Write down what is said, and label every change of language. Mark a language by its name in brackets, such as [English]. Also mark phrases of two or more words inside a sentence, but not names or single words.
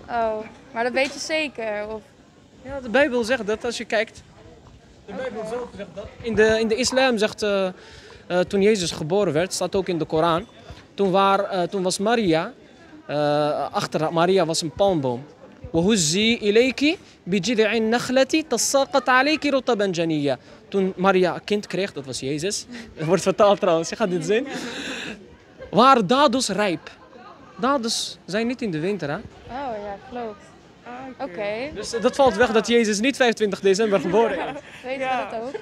[Dutch] Oh, maar dat weet je zeker? Of... Ja, de Bijbel zegt dat als je kijkt. De Bijbel zelf zegt dat. In de islam zegt, toen Jezus geboren werd, staat ook in de Koran. Toen was Maria, achter Maria was een palmboom. [Arabic] وَهُزِّي إِلَيْكِ بِجِذْعِ النَّخْلَةِ تَسَاقَطْ عَلَيْكِ رُطَبًا جَنِيًّا. [Dutch] Toen Maria een kind kreeg, dat was Jezus. Dat wordt vertaald trouwens, je gaat dit zien. Waren dadels rijp. Dadels zijn niet in de winter, hè? Oh ja, klopt. Oké. Dus dat valt weg dat Jezus niet 25 december geboren is. Weet je dat ook?